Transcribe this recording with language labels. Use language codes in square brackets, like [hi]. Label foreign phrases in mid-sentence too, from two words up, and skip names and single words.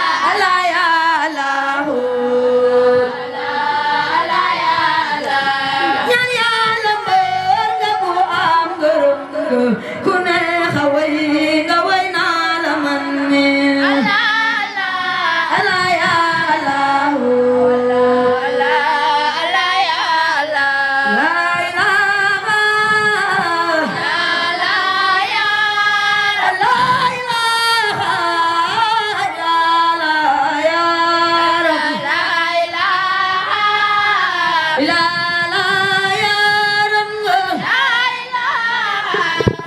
[ar] الله يا الله. [wo] Ñaan Yàlla mbër nga bu am ngërëm. Ku neex a way, nga way naa la man mi. [ar] الله، الله. الله، يا الله. الله، الله، الله، يا الله. لا إله. لا، لا، يا لا إله. لا، لا، يا ربي. لا إله. لا، لا، يا ربي. لا إله.